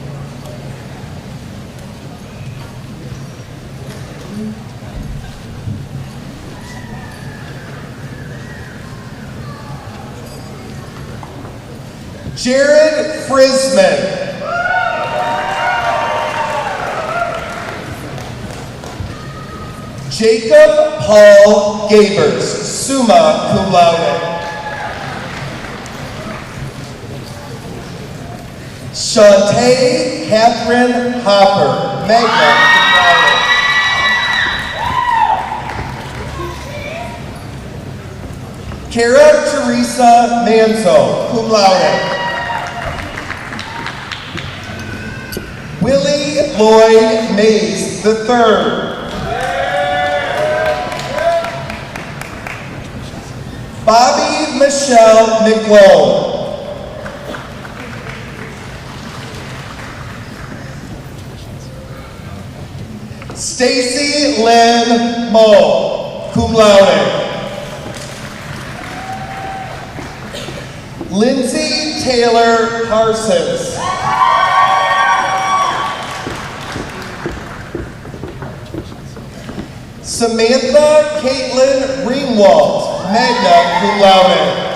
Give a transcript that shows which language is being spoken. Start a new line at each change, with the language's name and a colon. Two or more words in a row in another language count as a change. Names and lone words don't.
English: Jared Frisman. Jacob Paul Gabers,
Latin: summa cum laude.
English: Shantae Catherine Hopper,
Latin: magna cum laude.
English: Kara Teresa Manzo,
Latin: cum laude.
English: Willie Lloyd Mays III. Bobby Michelle McLone. Stacy Lynn Moe,
Latin: cum laude.
English: Lindsay Taylor Parsons. Samantha Caitlin Ringwald,
Latin: magna cum laude.